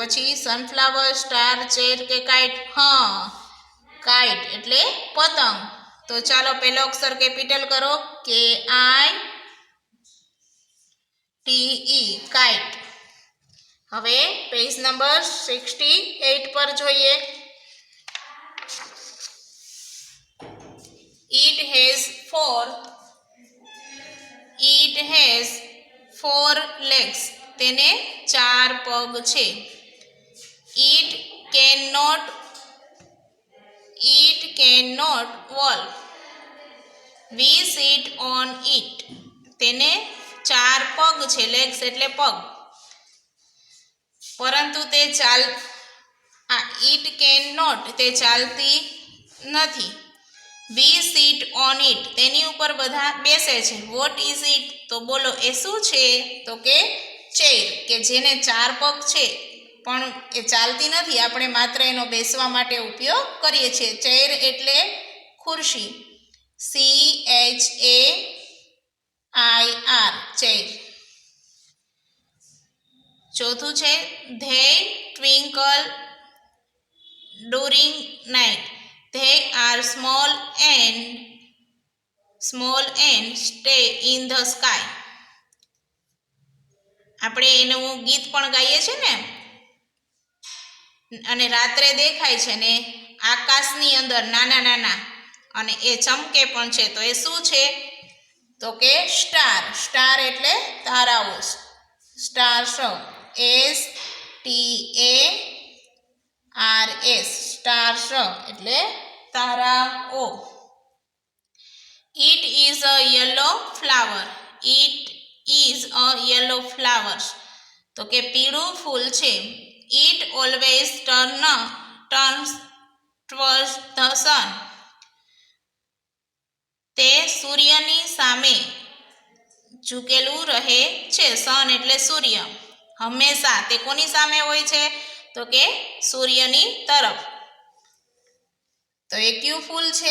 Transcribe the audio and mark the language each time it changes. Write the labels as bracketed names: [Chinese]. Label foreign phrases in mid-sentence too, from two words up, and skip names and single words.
[Gujarati] પછી સનફ્લાવર, સ્ટાર, ચેર કે કાઇટ? કાઇટ એટલે પતંગ. તો ચાલો પહેલો અક્ષર કેપિટલ કરો. KITE કાઇટ. હવે [English] page number [Gujarati] 68 પર જોઈએ. [English] It has 4 legs. [Gujarati] તેને 4 પગ છે. [English] It cannot walk. We sit on it. [Gujarati] તેને 4 પગ છે. લેગ્સ એટલે પગ. પરંતુ તે તે ચાલતી નથી. [English] We sit on it. [Gujarati] તેની ઉપર બધા બેસે છે. [English] What is it? [Gujarati] તો બોલો એ શું છે? તો કે ચેર, કે જેને 4 પગ છે પણ એ ચાલતી નથી. આપણે માત્ર એનો બેસવા માટે ઉપયોગ કરીએ છીએ. ચેર એટલે ખુરશી. CHAIR ચેર. ચોથું છે [English] they twinkle during night. They are small and stay in the sky. [Gujarati] આપણે એનું ગીત પણ ગાઈએ છીએ ને, અને રાત્રે દેખાય છે ને આકાશની અંદર નાના નાના, અને એ ચમકે પણ છે. તો એ શું છે? તો કે સ્ટાર. સ્ટાર એટલે તારાઓ. [English] સ્ટાર્સ. STARS. [Gujarati] સ્ટાર્સ એટલે તારાઓ. [English] It is a yellow flower. [Gujarati] તો કે પીળું ફૂલ છે. [English] It always turns towards the sun. [Gujarati] તે સૂર્યની સામે ઝૂકેલું રહે છે. સન એટલે સૂર્ય. હંમેશા તે કોની સામે હોય છે? તો કે સૂર્યની તરફ. તો એ કયું ફૂલ છે?